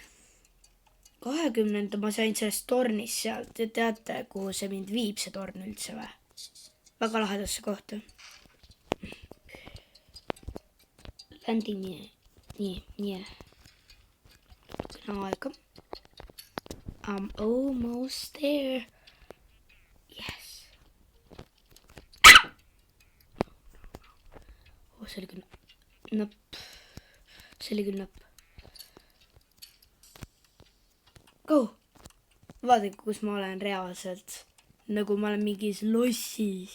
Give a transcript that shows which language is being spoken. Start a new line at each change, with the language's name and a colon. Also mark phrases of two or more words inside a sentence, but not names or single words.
Estonian: 20. ma sain sellest tornist sealt. Te teate, kuhu see mind viib, see torn üldse või? Väga lahedasse kohta. Ländin nii. Kõne aega.
English: I'm almost there. Yes.
Estonian: See oli küll napp.
English: Go!
Estonian: Vaadake, kus ma olen reaalselt. Nagu ma olen mingis lossis.